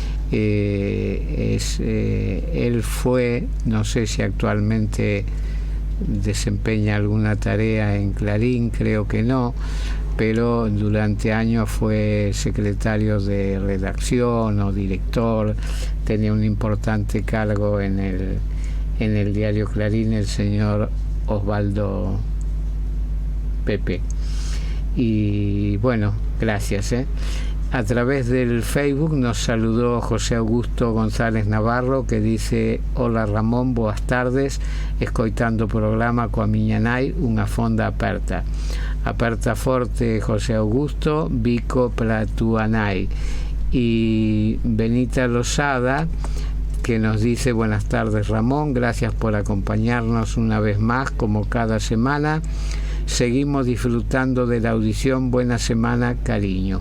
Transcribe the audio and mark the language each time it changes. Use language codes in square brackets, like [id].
[es] Él fue, no sé si actualmente desempeña alguna tarea en Clarín, creo que no, pero durante años fue secretario de redacción o director, tenía un importante cargo en el diario Clarín, el señor Osvaldo Pepe. Y bueno, gracias. A través del Facebook nos saludó José Augusto González Navarro, que dice: [gl] hola Ramón, boas tardes, escoitando o programa coa miña nai, unha fonda aperta. Aperta forte, José Augusto, bico para túa nai. [es] Y Benita Losada, que nos dice: buenas tardes Ramón, gracias por acompañarnos una vez más como cada semana. Seguimos disfrutando de la audición. Buena semana, cariños.